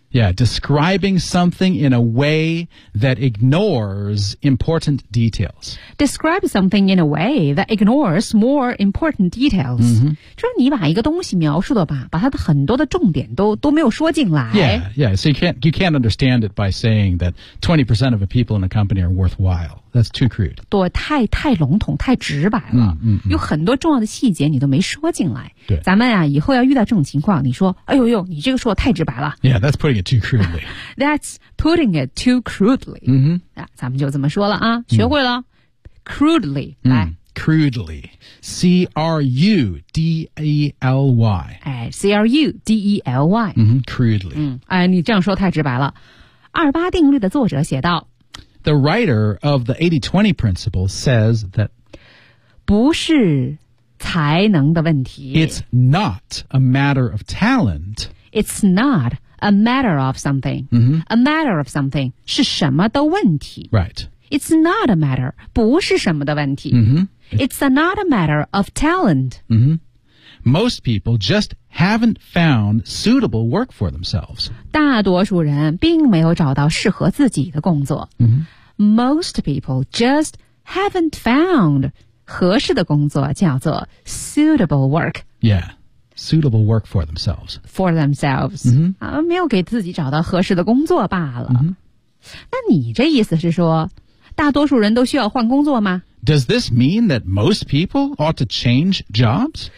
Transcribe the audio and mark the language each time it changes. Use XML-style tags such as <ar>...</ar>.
<en>Yeah, describing something in a way that ignores important details Describe something in a way that ignores more important details、</en> <zh>就是你把一个东西描述的吧把它的很多的重点都没有说进来</zh> <en>Yeah, yeah, so you can't understand it by saying that 20% of the people in a company are worthwhile That's too crude</en> <zh>对太笼统太直白了、有很多重要的细节你都没说进来对咱们啊以后要遇到这种情况你说哎呦呦你这个说太直白了</zh> <en>Yeah, that's putting it too crudely That's putting it too crudely</en> <zh>咱们就这么说了啊学会了、Crudely 来</zh> <en>Crudely C-R-U-D-E-L-Y 哎 C-R-U-D-E-L-Y、 Crudely、</en> <zh>哎你这样说太直白了二八定律的作者写道</zh> <en>The writer of the 80-20 principle says that</en> <zh>不是才能的问题</zh> <en>It's not a matter of talent It's not a matter of something,、 mm-hmm. a matter of something</en> <zh>是什么的问题。</zh> <en>Right. It's not a matter,</en> <zh>不是什么的问题。</zh> <en>Mm-hmm. It's not a matter of talent.、 Mm-hmm. Most people just haven't found suitable work for themselves.</en> <zh>大多数人并没有找到适合自己的工作。</zh> <en>Mm-hmm. Most people just haven't found</en> <zh>合适的工作叫做</zh> <en>suitable work. Yeah. Suitable work for themselves. For themselves.、 Mm-hmm.</en> <zh>没有给自己找到合适的工作罢了。</zh> <en>Mm-hmm.</en> <zh>那你这意思是说大多数人都需要换工作吗？</zh> <en>Does this mean that most people ought to change jobs?</en>